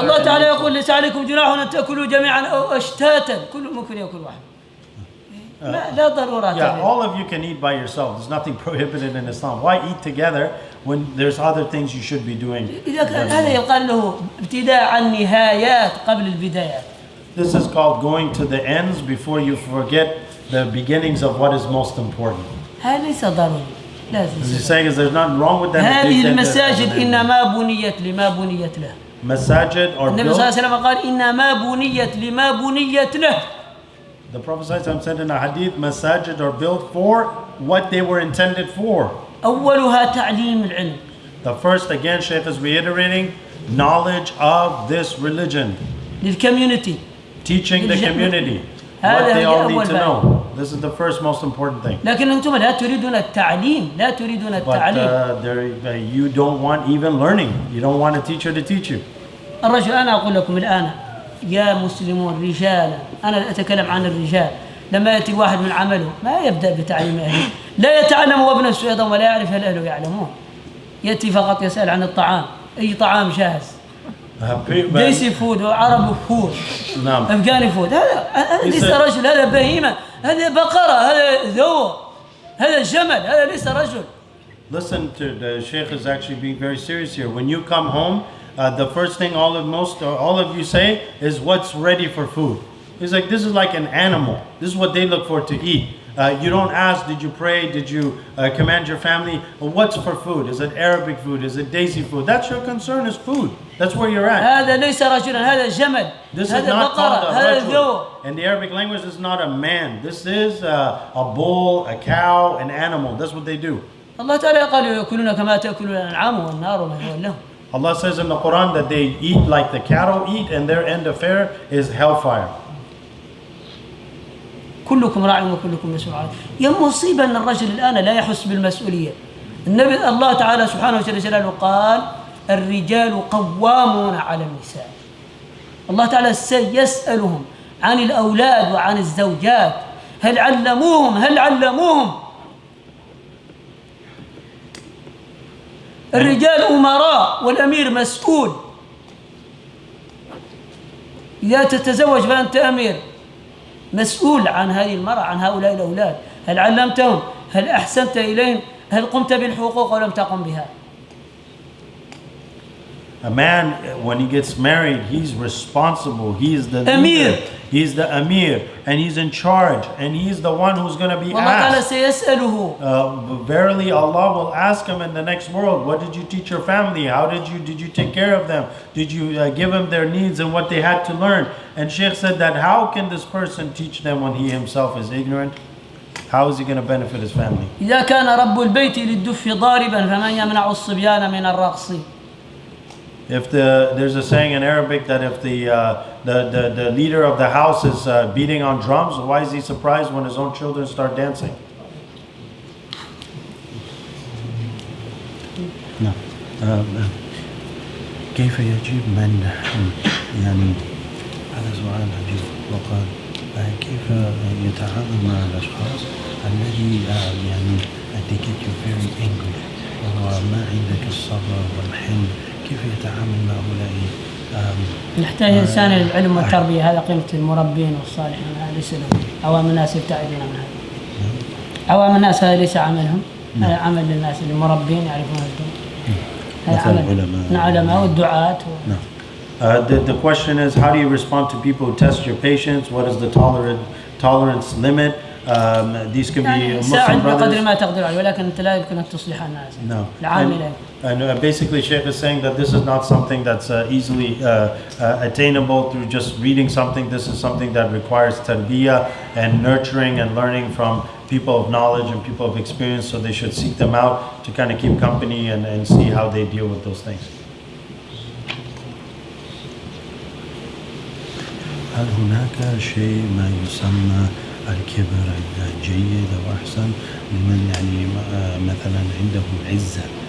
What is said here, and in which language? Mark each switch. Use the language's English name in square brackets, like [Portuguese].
[Arabic] Allah Ta'ala يقول ليس عليكم جناح أن تأكلوا جميعا أو أشتاتا. كل ممكن يأكل واحد. لا ضرورة. [English] Yeah, all of you can eat by yourself. There's nothing prohibited in Islam. Why eat together when there's other things you should be doing? [Arabic] هذا يقال له ابتداء النهايات قبل البدايات. [English] This is called going to the ends before you forget the beginnings of what is most important. [Arabic] هذا ليس ضروري. [English] As he's saying is there's nothing wrong with that. [Arabic] هذه المساجد إنما بنيت لما بنيت له. [English] Masajid or [Arabic] النبي صلى الله عليه وسلم قال إنما بنيت لما بنيت له. [English] The Prophet said in a hadith, masajid are built for what they were intended for. [Arabic] أولها تعليم العلم. [English] The first, again, Shaykh is reiterating, knowledge of this religion. [Arabic] للcommunity. [English] Teaching the community what they all need to know. This is the first most important thing. [Arabic] لكن أنتم لا تريدون التعليم، لا تريدون التعليم. But you don't want even learning. You don't want a teacher to teach you. الرجل أنا أقول لكم الآن يا مسلمون رجالا، أنا أتكلم عن الرجال، لما يأتي واحد من عمله ما يبدأ بتعليم أهله، لا يتعلم هو بنفسه أيضا ولا يعرف هل أهله يعلمون. يأتي فقط يسأل عن الطعام، أي طعام جاهز. ديسي فود وعربي فود أفغاني فود. هذا ليس رجل، هذا بهيمة، هذا بقرة، هذا ذو، هذا جمل، هذا ليس رجل. [English] Listen to the Shaykh is actually being very serious here. When you come home, the first thing all of you say is what's ready for food. It's like this is like an animal. This is what they look for to eat. You don't ask, did you pray? Did you command your family? What's for food? Is it Arabic food? Is it Desi food? That's your concern, is food. That's where you're at. [Arabic] هذا ليس رجلا، هذا جمل. [English] This is not called a rajul. In the Arabic language, this is not a man. This is a bull, a cow, an animal. That's what they do. [Arabic] الله تعالى قال يأكلون كما تأكل الأنعام والنار مثوى لهم. [English] Allah says in the Quran that they eat like the cattle eat, and their end affair is hellfire. [Arabic] كلكم راع وكلكم مسؤول عنه. يا مصيبة أن الرجل الآن لا يحس بالمسؤولية. النبي الله تعالى سبحانه وتعالى قال الرجال قوامون على النساء. الله تعالى سيسألهم عن الأولاد وعن الزوجات. هل علموهم الرجال أمراء والأمير مسؤول. إذا تتزوج فأنت أمير، مسؤول عن هذه المرأة، عن هؤلاء الأولاد. هل علمتهم؟ هل أحسنت إليهم؟ هل قمت بالحقوق أو لم تقم بها؟ [English] A man, when he gets married, he's responsible. He is the Amir. leader. He's the Amir, and he's in charge, and he's the one who's going to be [Arabic] والله قال [English] asked. [Arabic] سيسأله. [English] Verily, Allah will ask him in the next world, what did you teach your family? How did you take care of them? Did you give them their needs and what they had to learn? And Shaykh said that how can this person teach them when he himself is ignorant? How is he going to benefit his family? [Arabic] إذا كان رب البيت للدف ضاربا فمن يمنع الصبيان من الرقص. [English] If there's a saying in Arabic that if the leader of the house is beating on drums, why is he surprised when his own children start dancing? [Arabic] نعم. كيف يجيب من يعني هذا سؤال عجيب وقال كيف يتعامل مع الأشخاص الذي يعني [English] they get you very angry [Arabic] وما عندك الصبر والحلم، كيف يتعامل مع هؤلاء؟ نحتاج إنسان العلم والتربية، هذا قيمة المربين والصالحين، هذا ليس لهم. عوام الناس يبتعدون من هذا. عوام الناس هذا ليس عملهم، هذا عمل للناس المربين يعرفون الدين. هذا عمل العلماء والدعاة. [English] The question is, how do you respond to people who test your patience? What is the tolerance limit? These can be Muslim brothers. [Arabic] بقدر ما تقدر عليه، ولكن أنت لا يمكن أن تصلح الناس. [English] No. [Arabic] العاملين. [English] And basically, Shaykh is saying that this is not something that's easily attainable through just reading something. This is something that requires tarbiyah and nurturing and learning from people of knowledge and people of experience. So they should seek them out to kind of keep company and see how they deal with those things. [Arabic] هل هناك شيء ما يسمى الكبر الجيد أو أحسن لمن يعني مثلا عنده عزة؟